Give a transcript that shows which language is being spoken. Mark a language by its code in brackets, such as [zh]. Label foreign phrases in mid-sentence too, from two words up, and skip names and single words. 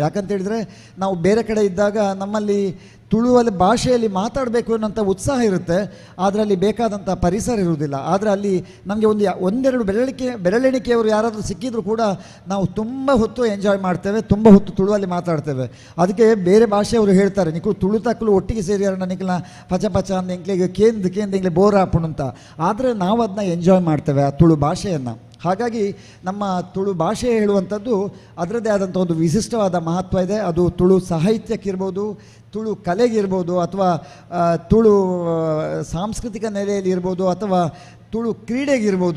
[kn] ಯಾಕಂತೇಳಿದರೆ ನಾವು ಬೇರೆ ಕಡೆ ಇದ್ದಾಗ ನಮ್ಮಲ್ಲಿ ತುಳುವಲ್ಲಿ ಭಾಷೆಯಲ್ಲಿ ಮಾತಾಡಬೇಕು ಅನ್ನೋಂಥ ಉತ್ಸಾಹ ಇರುತ್ತೆ, ಆದರೆ ಅಲ್ಲಿ ಬೇಕಾದಂಥ ಪರಿಸರ ಇರುವುದಿಲ್ಲ. ಆದರೆ ಅಲ್ಲಿ ನಮಗೆ ಒಂದೆರಡು ಬೆರಳೆಣಿಕೆಯವರು ಯಾರಾದರೂ ಸಿಕ್ಕಿದ್ರು ಕೂಡ ನಾವು ತುಂಬ ಹೊತ್ತು ಎಂಜಾಯ್ ಮಾಡ್ತೇವೆ, ತುಂಬ ಹೊತ್ತು ತುಳುವಲ್ಲಿ ಮಾತಾಡ್ತೇವೆ. ಅದಕ್ಕೆ ಬೇರೆ ಭಾಷೆಯವರು ಹೇಳ್ತಾರೆ, [tcy] ನಿಖಲು ತುಳು ತಕ್ಕಲು ಒಟ್ಟಿಗೆ ಸೇರಿ ನಿಖಲ ಪಚ ಪಚ ಅಂದ ಎಂಕ್ಲಿಗೆ ಕೇಂದ್ ಎಂಕ್ಲೆ ಬೋರ್ ಹಾಪುಣು ಅಂತ. [kn] ಆದರೆ ನಾವು ಅದನ್ನ ಎಂಜಾಯ್ ಮಾಡ್ತೇವೆ ಆ ತುಳು ಭಾಷೆಯನ್ನು. ಹಾಗಾಗಿ ನಮ್ಮ ತುಳು ಭಾಷೆ ಹೇಳುವಂಥದ್ದು ಅದರದ್ದೇ ಆದಂಥ ಒಂದು ವಿಶಿಷ್ಟವಾದ ಮಹತ್ವ ಇದೆ. ಅದು ತುಳು ಸಾಹಿತ್ಯಕ್ಕಿರ್ಬೋದು, ತುಳು ಕಲೆಗಿರ್ಬೋದು, ಅಥವಾ ತುಳು ಸಾಂಸ್ಕೃತಿಕ ನೆಲೆಯಲ್ಲಿ ಇರ್ಬೋದು, ಅಥವಾ ತುಳು ಕ್ರೀಡೆಗಿರ್ಬೋದು.